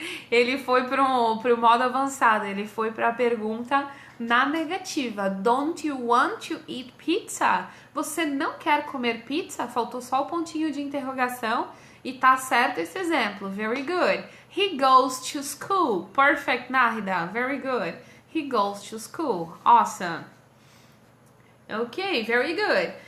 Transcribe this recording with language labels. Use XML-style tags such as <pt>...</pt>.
<pt>Ele foi pro modo avançado, ele foi para a pergunta na negativa.</pt> <en>Don't you want to eat pizza?</en> <pt>Você não quer comer pizza? Faltou só o pontinho de interrogação e tá certo esse exemplo.</pt> <en>Very good. He goes to school. Perfect, Nahida. Very good. He goes to school. Awesome. Ok, very good.</en>